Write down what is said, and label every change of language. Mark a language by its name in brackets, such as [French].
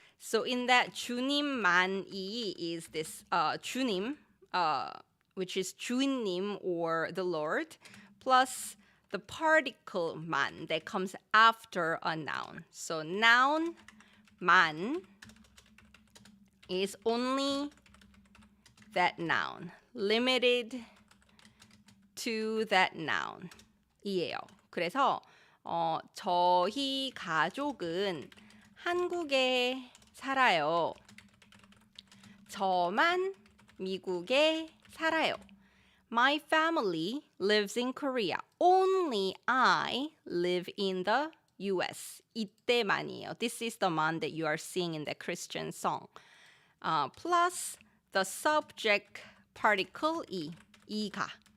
[English] So in that 주님만이 is this 주님, which is 주인님 or the Lord, plus the particle 만 that comes after a noun. So noun 만 is only that noun, limited to that noun 이에요. [Korean] 그래서 저희 가족은 한국에 살아요. 저만 미국에 살아요. [English] My family lives in Korea. Only I live in the US. [Korean] 이때만이에요. [English] This is the man that you are seeing in the Christian song. Plus the subject particle 이가.